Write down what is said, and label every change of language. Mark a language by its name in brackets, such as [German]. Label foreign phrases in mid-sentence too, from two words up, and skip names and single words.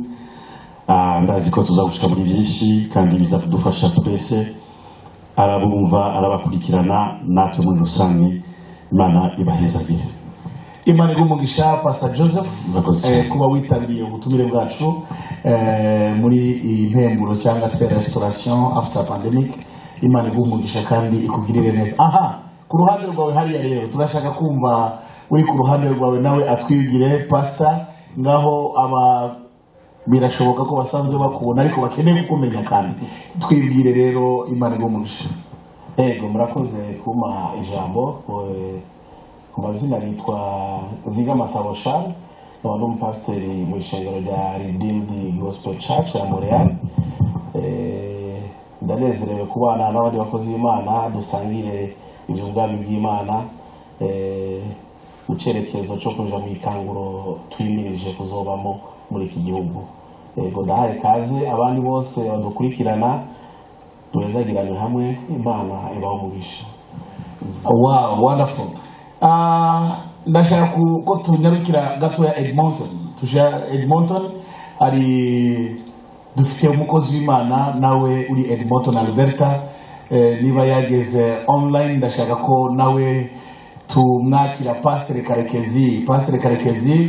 [Kinyarwanda] Ndazi ko tuzagushika muri byinshi kandi biza kudufasha twese, arabumva arabakurikirana natwe muri rusange. Imana ibahezagire. Imana igumugisha Pastor Joseph kuba witabiriye ubutumire bwacu muri iyi mpemburo cyangwa se restauration [English] after pandemic. [Kinyarwanda] Imana igumugisha kandi ikugirire neza. Aha, ku ruhande rwawe hariya rero turashaka kumva uri ku ruhande rwawe nawe atwibwire pastor, ngaho aba birashoboka ko basanzwe bakubona ariko bakeneye kukumenya, kandi twibwire rero. Imana igumugisha. Ego, murakoze kuma ijambo. Ku mazina nitwa Zigamasabo Charles, nkaba ndi umupasiteri mu ishengero rya Redeemed Gospel Church ya Montreal. Ndanezerewe kubana n'abandi bakozi b'Imana dusangire iby'ubwami bw'Imana mu cyerekezo cyo kuja mu ikanguro twimirije kuzobamo muri iki gihugu. Ego, ndahaye kaze abandi bose badukurikirana, tuwezagirane hamwe. Imana ibamugisha. [English] Wow, wonderful. [Kinyarwanda] Ndashaka ko tunyarukira gato ya Edmonton. Tuja Edmonton, ari dufite umukozi w'Imana nawe uri Edmonton Alberta. Niba yageze online, ndashaka ko nawe tumwakira Pastor Karekezi Edmonton.